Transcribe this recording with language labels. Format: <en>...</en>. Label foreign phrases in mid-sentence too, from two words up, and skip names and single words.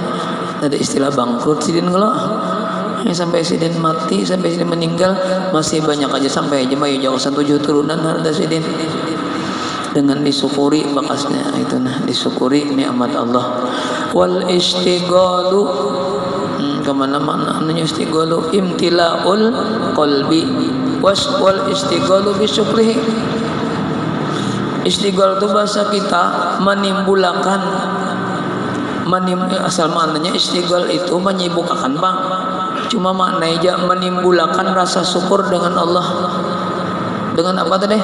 <bjn>Ada istilah bangkrut sidin kalau sampai sidin mati sampai sidin meninggal masih banyak aja sampai aja mah jauh 7 turunan harta sidin dengan disyukuri bakasnya itu nah disyukuri nikmat Allah.</bjn> <ar>والاشتغال</ar> <id>kemana-mana namanya</id> <ar>الاشتغال امتلاء القلب والاشتغال بشكره.</ar> <id>Istighal itu bahasa kita menimbulkan asal maknanya istighal itu menyibukkan bang cuma maknanya menimbulkan rasa syukur dengan Allah. Dengan apa tadi?</id>